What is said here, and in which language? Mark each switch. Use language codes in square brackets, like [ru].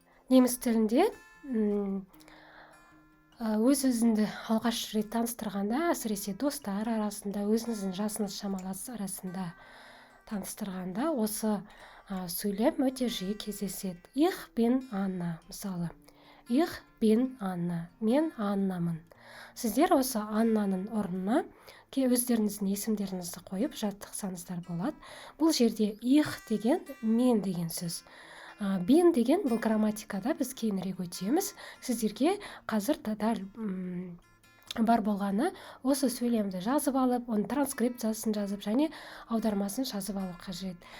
[kk] неміс тілінде өз-өзіңді алғаш рет таныстырғанда, әсіресе достар арасында, өзіңіздің жасыңыз шамалас арасында таныстырғанда осы сөйлем өте жиі кездеседі. [de] Ich bin Anna, [kk] мысалы. [de] Ich bin Anna, [kk] мен Аннамын. Сіздер осы Аннаның орнына өздеріңіздің есімдеріңізді қойып жаттықсаңыздар болады. Бұл жерде ich деген мен деген сөз. Бен деген бұл грамматикада біз кейінірек өтеміз. Сіздерге қазір дәл бар болғаны осы сөйлемді жазып алып, оның транскрипциясын жазып және аудармасын жазып алу қажет.